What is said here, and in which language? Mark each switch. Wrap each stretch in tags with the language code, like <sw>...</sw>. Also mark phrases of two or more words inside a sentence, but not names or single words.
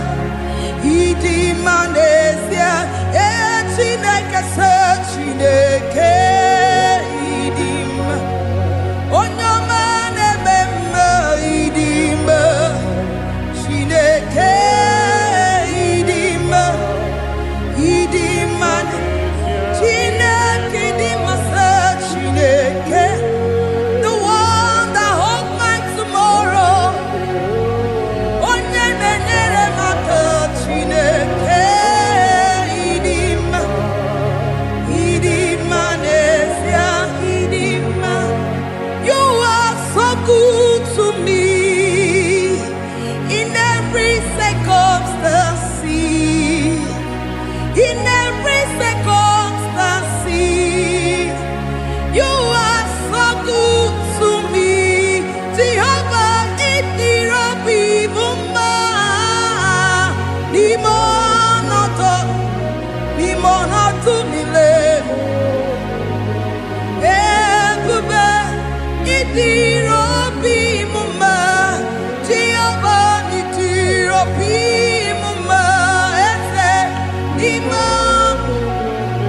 <ig>n'ezie Chineke sị Chineke ịdị mma onye ọma na-eme mma ịdị mma Chineke ịdị mma Chineke ịdị mma sị Chineke</ig> <en>the one that holds my tomorrow</en> <ig>onye na-enyere m aka Chineke ịdị mma n'ezie ịdị mma</ig> <en>you are so good to me in every circumstance you are so good to me</en> <ig>Jehovah ịdịrị obi bụ mma n'ime ọnọdụ niile ebube ịdịrị obi m mma Jehovah ịdịrị obi m mma eze n'ime</ig>